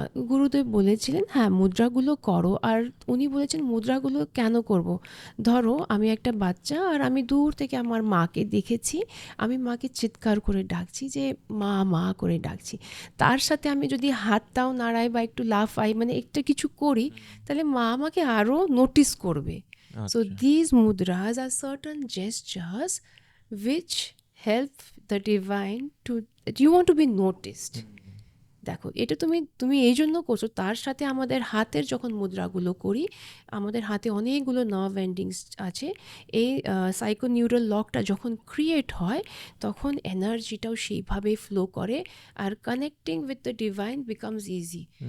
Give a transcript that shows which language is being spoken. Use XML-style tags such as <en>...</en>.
<bn>গুরুদেব বলেছিলেন হ্যাঁ মুদ্রাগুলো করো। আর উনি বলেছেন মুদ্রাগুলো কেন করব। ধরো আমি একটা বাচ্চা, আর আমি দূর থেকে আমার মাকে দেখেছি, আমি মাকে চিৎকার করে ডাকছি, যে মা মা করে ডাকছি। তার সাথে আমি যদি হাতটাও নাড়াই বা একটু লাফাই, মানে একটা কিছু করি, তাহলে মা আমাকে আরও নোটিস করবে।</bn> <en>So this mudras are certain gestures which help the divine to, you want to be noticed.</en> <bn>দেখো, এটা তুমি এই জন্য করছো। তার সাথে আমাদের হাতের যখন মুদ্রাগুলো করি, আমাদের হাতে অনেকগুলো নার্ভ এন্ডিংস আছে। এই সাইকোনিউরাল লকটা যখন ক্রিয়েট হয়, তখন এনার্জিটাও সেইভাবে ফ্লো করে, আর</bn> <en>Connecting with the divine becomes easy.</en>